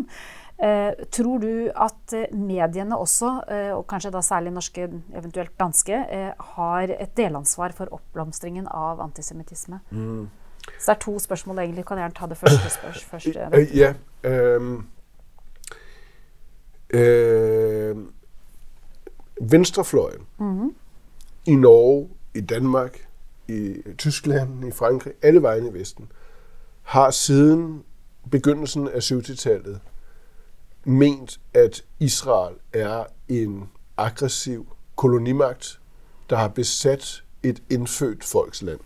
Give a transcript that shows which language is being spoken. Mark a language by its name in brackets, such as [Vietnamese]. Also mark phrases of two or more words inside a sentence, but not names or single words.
[Norwegian] Tror du at mediene også, og kanskje da særlig norske, eventuelt danske, har et delansvar for oppblomstringen av antisemitisme? Så det er to spørsmål egentlig. Kan jeg gjerne ta det første? Ja. [Danish] Venstrefløjen i Norge, i Danmark, i Tyskland, i Frankrig, alle vegne i Vesten, har siden begyndelsen af 70-tallet ment, at Israel er en aggressiv kolonimagt, der har besat et indfødt folksland.